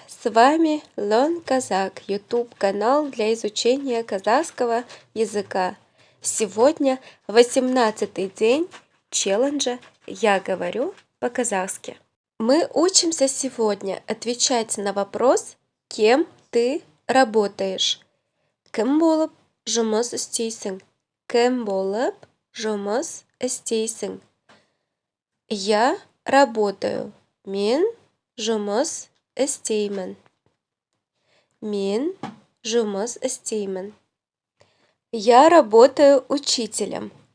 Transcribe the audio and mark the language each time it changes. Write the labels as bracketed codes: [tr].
[ru] С вами Learn Kazakh, YouTube канал для изучения казахского языка. Сегодня 18-й день челленджа «Я говорю по-казахски». Мы учимся сегодня отвечать на вопрос «Кем ты работаешь?» [kk] Кім болып жұмыс істейсің? Кім болып жұмыс істейсің? [ru] Я работаю. [kk] Мен жұмыс істеймін. Мен жұмыс істеймін. [ru] Я работаю учителем.